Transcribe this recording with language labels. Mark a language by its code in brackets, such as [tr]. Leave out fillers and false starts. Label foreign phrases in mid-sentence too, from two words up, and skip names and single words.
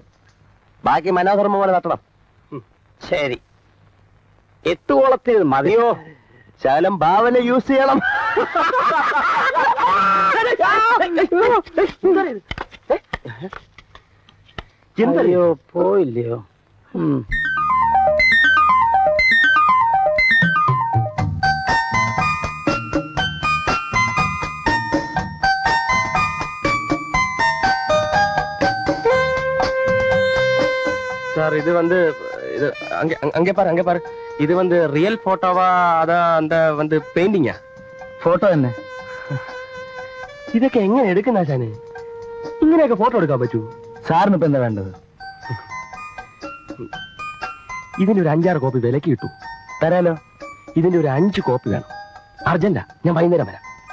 [ml] ബാക്കി മനോധർമ്മ പോലെ നടത്തണം. ശരി, 8 കോളത്തിൽ മതിയോ? ശകലം ഭാവന യൂസ് ചെയ്യണം. എന്തറിയോ പോയില്ലയോ? [ta] சார் இது வந்து இது அங்கே பாரு இது வந்து ரியல் போட்டோவா அதான் அந்த வந்து பெயிண்டிங்கா? [ml] ഫോട്ടോ തന്നെ. ഇതൊക്കെ എങ്ങനെ എടുക്കുന്ന ആശാനെ? ഇങ്ങനെയൊക്കെ ഫോട്ടോ എടുക്കാൻ പറ്റൂ? സാറിന് ഇപ്പൊ എന്താ വേണ്ടത്? ഇതിന്റെ ഒരു 5-6 കോപ്പി വിലക്ക് കിട്ടൂ. തരാലോ. ഇതിന്റെ ഒരു 5 കോപ്പി വേണം. അർജന്റാ, ഞാൻ വൈകുന്നേരം വരാം.